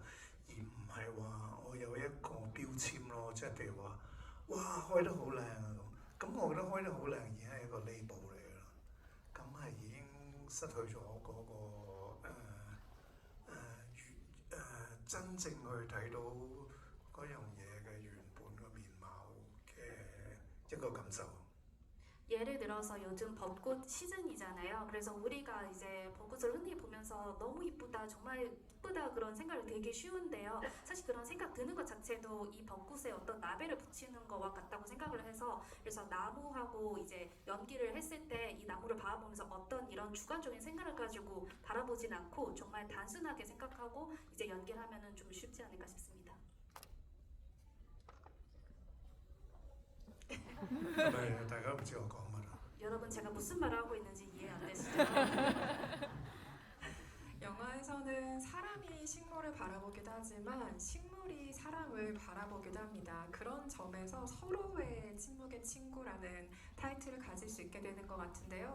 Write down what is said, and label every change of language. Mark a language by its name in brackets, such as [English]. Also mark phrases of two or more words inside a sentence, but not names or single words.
[Cantonese] 而唔係話我有一個標籤咯，即係譬如話，哇開得好靚啊咁，我覺得開得好靚已經係一個 label 嚟㗎啦，咁係已經失去咗嗰個真正去睇到嗰樣嘢嘅原本個面貌嘅一個感受。 [Korean] 예를 들어서 요즘 벚꽃 시즌이잖아요. 그래서 우리가 이제 벚꽃을 흔히 보면서 너무 이쁘다, 정말 이쁘다 그런 생각을 되게 쉬운데요. 사실 그런 생각 드는 것 자체도 이 벚꽃에 어떤 라벨을 붙이는 거와 같다고 생각을 해서, 그래서 나무하고 이제 연기를 했을 때 이 나무를 바라보면서 어떤 이런 주관적인 생각을 가지고 바라보진 않고 정말 단순하게 생각하고 이제 연기를 하면은 좀 쉽지 않을까 싶습니다. [Cantonese] 係咪大家唔知我講乜啊？ [Korean] 여러분 제가 무슨 말을 하고 있는지 이해 안 되시죠? 영화에서는 사람이 식물을 바라보기도 하지만 식물이 사람을 바라보기도 합니다. 그런 점에서 서로의 침묵의 친구라는 타이틀을 가질 수 있게 되는 것 같은데요.